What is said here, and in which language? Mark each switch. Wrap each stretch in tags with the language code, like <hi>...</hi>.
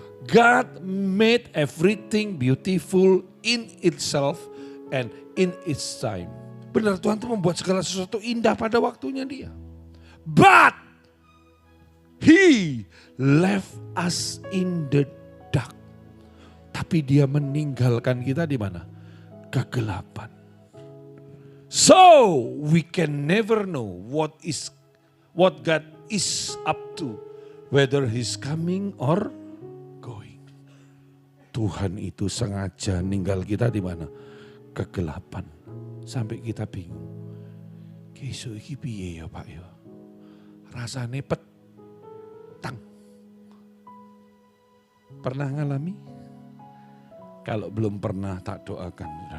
<en>God made everything beautiful in itself and in its time.</en> <id>Benar, Tuhan itu membuat segala sesuatu indah pada waktunya Dia.</id> <en>But He left us in the dark.</en> <id>Tapi Dia meninggalkan kita di mana? Kegelapan.</id> <en>So we can never know what God is up to, whether He's coming or going.</en> <id>Tuhan itu sengaja ninggal kita di mana? Kegelapan. Sampai kita bingung.</id> <jv>Kesuk iki piye ya Pak ya? Rasane petang.</jv> <id>Pernah ngalami? Kalau belum pernah tak doakan.</id>